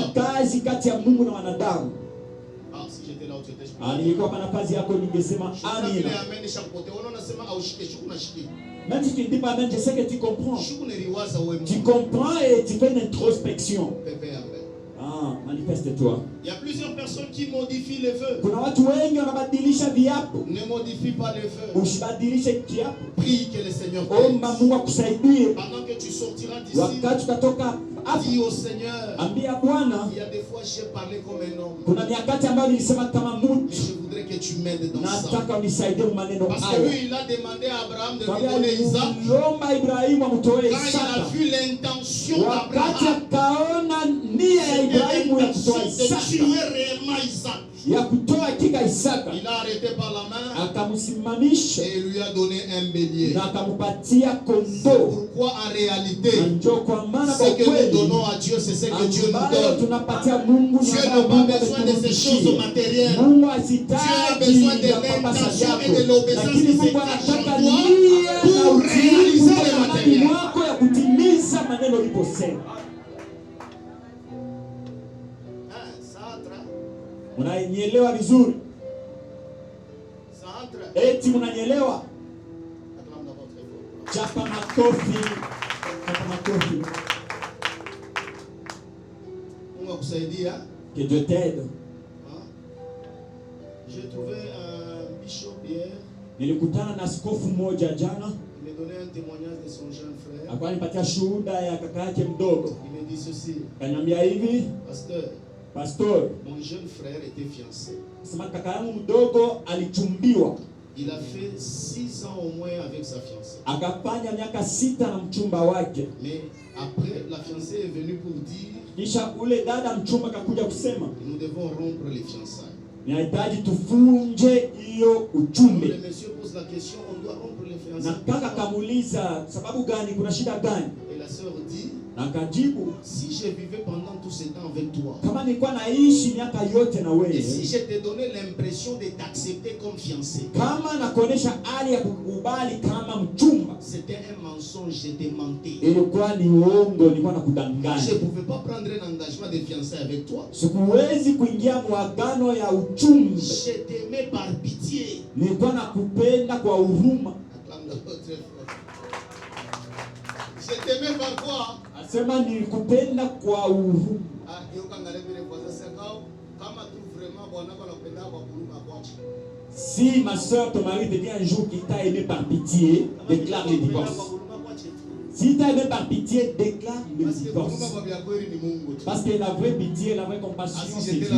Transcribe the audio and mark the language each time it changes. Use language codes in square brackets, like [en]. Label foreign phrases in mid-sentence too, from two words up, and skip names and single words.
[fr] Ah, si j'étais là où tu étais, je peux même si tu ne dis pas amen, je sais que tu comprends. Tu comprends et tu fais une introspection. manifeste-toi. Il y a plusieurs personnes qui modifient les vœux. [sw] Kuna watu wengi wanabadilisha viapo. [fr] Ne modifie pas les vœux. [sw] Usibadilishe kiapo. [fr] Prie que le Seigneur [sw] omba Mungu akusaidie. [fr] Pendant que tu sortiras d'ici, [sw] wakati utatoka [fr] dis au Seigneur, [sw] ambia Bwana, [fr] il y a des fois j'ai parlé comme un homme. [sw] Kuna nyakati ambayo nilisema kama mtu. [fr] Je voudrais que tu m'aides dans ça. [sw] Nataka unisaidie maneno haya. [fr] Parce que lui il a demandé à Abraham de lui donner Isaac. [sw] Lomba Ibrahimu amtoe Isaka. [fr] Quand il a vu l'intention d'Abraham, [sw] akaona nia ya Ibrahimu ya kutoa Isaka. Ya kutoa hakika Isaka. [fr] Il a arrêté par la main. [sw] Akamsimamisha. [fr] Et il lui a donné un bélier. [sw] Na akampatia kondoo. [fr] C'est pourquoi en réalité, ce que nous donnons à Dieu, c'est ce que Dieu nous donne. Dieu n'a pas besoin de ces choses matérielles. Dieu a besoin de l'intention et de l'obéissance qui s'engage en toi pour réaliser le matériel. [sw] Unanielewa vizuri? Eti unanielewa? Chapa makofi. Chapa makofi. Mungu akusaidia. [fr] Que Dieu t'aide. J'ai trouvé un bishop hier. [sw] Nilikutana na askofu mmoja jana. [fr] Il me donnait un témoignage de son jeune frère. [sw] Akanipatia shuhuda ya kaka yake mdogo. [fr] Il me dit ceci. [sw] Kaniambia hivi, Pastor, [fr] mon jeune frère était fiancé. [sw] Sema kaka yangu mdogo alichumbiwa. [fr] Il a fait 6 ans au moins avec sa fiancée. [sw] Akafanya miaka 6 na mchumba wake. [fr] Mais après la fiancée est venue pour dire, [sw] kisha ule dada mchumba akakuja kusema, [fr] nous devons rompre les fiançailles. [sw] Ninahitaji tufunje hiyo uchumbe. [fr] Le monsieur pose la question, on doit rompre les fiançailles. [sw] Na kaka kamuuliza sababu gani, kuna shida gani? [fr] Et la sœur dit, [sw] nakajibu, [fr] si je vivais pendant tout ce temps avec toi, [sw] kama nilikuwa naishi miaka yote na wewe, [fr] et si je te donnais l'impression de t'accepter comme fiancé, [sw] kama nakuonesha hali ya kukubali kama mchumba, [fr] c'était un mensonge, je te mentais. [sw] Ilikuwa ni uongo, nilikuwa nakudanganya. [fr] Je pouvais pas prendre un engagement de fiançailles avec toi. [sw] Sikuwezi kuingia mwagano ya uchumbe. [fr] Je t'aimais par pitié. [sw] Nilikuwa nakupenda kwa huruma. [fr] Je t'aimais par quoi? [sw] Asema nilikupenda kwa huruma. [fr] Si ma soeur, ton mari te dit un jour qu'il t'a aimé par pitié, déclare le divorce. Si t'a aimé par pitié, déclare le divorce. Parce que la vraie pitié, la vraie compassion, c'est Dieu.